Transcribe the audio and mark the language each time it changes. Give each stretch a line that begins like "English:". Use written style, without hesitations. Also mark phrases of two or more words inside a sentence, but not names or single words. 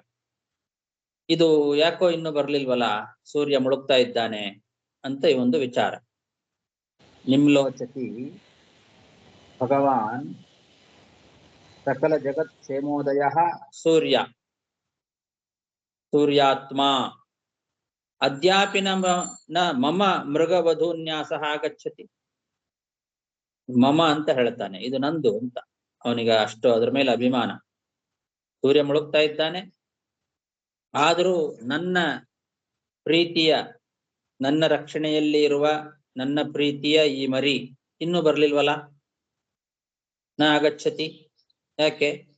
Kannada: ಇದು ಯಾಕೋ ಇನ್ನು ಬರ್ಲಿಲ್ವಲ್ಲ, ಸೂರ್ಯ ಮುಳುಗ್ತಾ ಇದ್ದಾನೆ ಅಂತ ಈ ಒಂದು ವಿಚಾರ.
Sanskrit: ನಿಮ್ಲೋಚತಿ ಭಗವಾನ್ ಸಕಲ ಜಗತ್ ಕ್ಷೇಮೋದಯ ಸೂರ್ಯ ಸೂರ್ಯಾತ್ಮ ಅದ್ಯಾಪಿ ನ ಮಮ ಮೃಗವಧೂನ್ಯಾಸ ಆಗಚ್ಚತಿ.
Kannada: ಮಮ ಅಂತ ಹೇಳ್ತಾನೆ, ಇದು ನಂದು ಅಂತ. ಅವನಿಗೆ ಅಷ್ಟು ಅದ್ರ ಮೇಲೆ ಅಭಿಮಾನ. ಸೂರ್ಯ ಮುಳುಗ್ತಾ ಇದ್ದಾನೆ, ಆದರೂ ನನ್ನ ಪ್ರೀತಿಯ, ನನ್ನ ರಕ್ಷಣೆಯಲ್ಲಿ ಇರುವ ನನ್ನ ಪ್ರೀತಿಯ ಈ ಮರಿ ಇನ್ನೂ ಬರ್ಲಿಲ್ವಲ್ಲ.
Sanskrit: ನ ಆಗಚ್ಚತಿ, ಯಾಕೆ?